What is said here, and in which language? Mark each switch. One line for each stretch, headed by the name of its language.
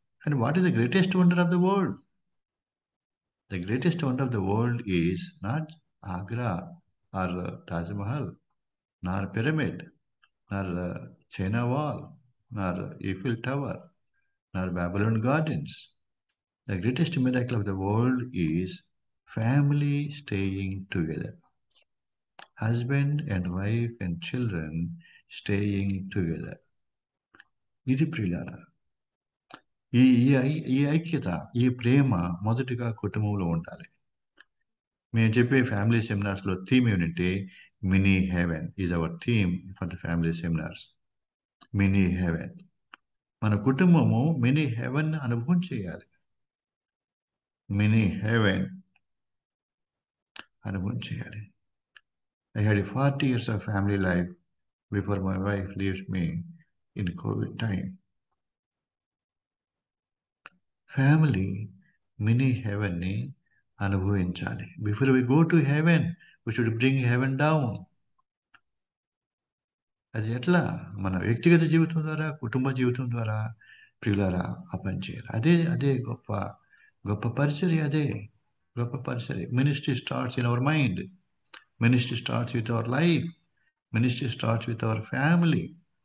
English: కానీ what is the greatest wonder of the world? The greatest wonder of the world is not Agra or Taj Mahal, nor pyramid, nor China wall, nor Eiffel tower, nor Babylon gardens. The greatest miracle of the world is family staying together. Husband and wife and children staying together.
Telugu: ఇది ప్రియులారా. ఈ ఈ ఐక్యత, ఈ ప్రేమ మొదటిగా కుటుంబంలో ఉండాలి. మేము చెప్పే ఫ్యామిలీ సెమినార్స్లో థీమ్ ఏమిటంటే,
English: Mini heaven is our theme for the family seminars.
Telugu: Mini haven. మన కుటుంబము మినీ హెవెన్ అనుభవం చేయాలి. మినీ హెవెన్ అనుభవం చేయాలి.
English: I had 40 years of family life before my wife leaves me in COVID time.
Telugu: Family mini heaven ni అనుభవించాలి.
English: Before we go to heaven, we should bring heaven down.
Telugu: అది ఎట్లా? మన వ్యక్తిగత జీవితం ద్వారా, కుటుంబ జీవితం ద్వారా ప్రియులారా ఆ పని చేయాలి. అదే గొప్ప గొప్ప పరిచర్య. అదే గొప్ప పరిచర్య.
English: Ministry starts in our mind. Ministry starts with our life. Ministry starts with our family.